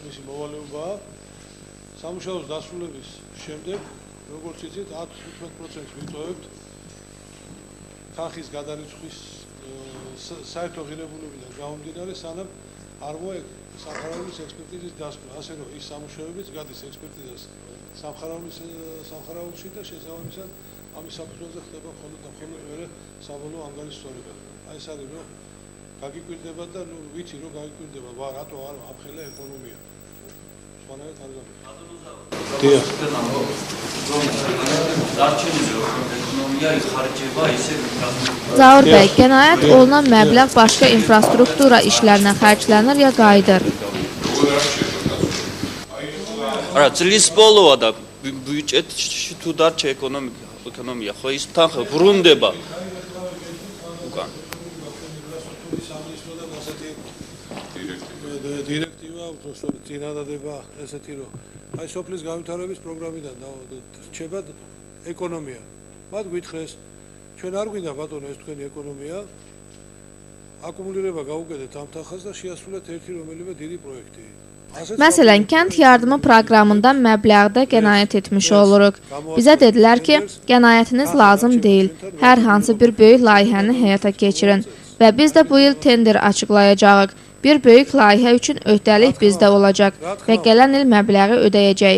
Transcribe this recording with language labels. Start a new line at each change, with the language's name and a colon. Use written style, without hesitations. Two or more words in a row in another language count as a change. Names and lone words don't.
Georgian: მისი მოვალეობაა, სამუშაოს დასრულების შემდეგ, როგორც იცით, 10-15% ვიტოვებთ თანხის გადარიცხვის საერთო ღირებულებიდან გამომდინარე, სანამ არ მოექ სამხარაულის ექსპერტიზის დასკვნა, ასე რომ ის სამუშაოებიც გადის ექსპერტიზას სამხარაულში და შესაბამისად ამის საფუძველზე ხდება მხოლოდ და მხოლოდ მეორე საბოლოო ანგარიშსწორება. აი ეს არის რომ გაგიკვირდება და ნუ ვიცი რომ გაგიკვირდება, რატო არ ამხელა ეკონომია. სხვანაირად არ გამიგია. დიახ.
Azerbaijani: Zaur bəy, qənaət olunan məbləğ başqa infrastruktura işlərinə xərclənir ya qayıdır?
Georgian: არა, წლის ბოლოა და ბიუჯეტში თუ დარჩა ეკონომია, ხო ის თანხა ბრუნდება. უკან. დირექტივა უბრალოდ წინადადება ესეთი რომ აი სოფლის განვითარების პროგრამიდან რჩება ეკონომია. მათ გითხრეს ჩვენ არ გვინდა ბატონო ეს თქვენი ეკონომია. აკუმულირება გაუკეთეთ ამ თანხას და შეასრულეთ ერთი რომელიმე დიდი პროექტი.
Azerbaijani: Məsələn, kənd yardımı proqramından məbləğdə qənaət etmiş oluruq. Bizə dedilər ki, qənaətiniz lazım deyil. Hər hansı bir böyük layihəni həyata keçirin və biz də bu il tender açıqlayacağıq. Bir böyük layihə üçün öhdəlik bizdə olacaq və gələn il məbləği ödəyəcəyik.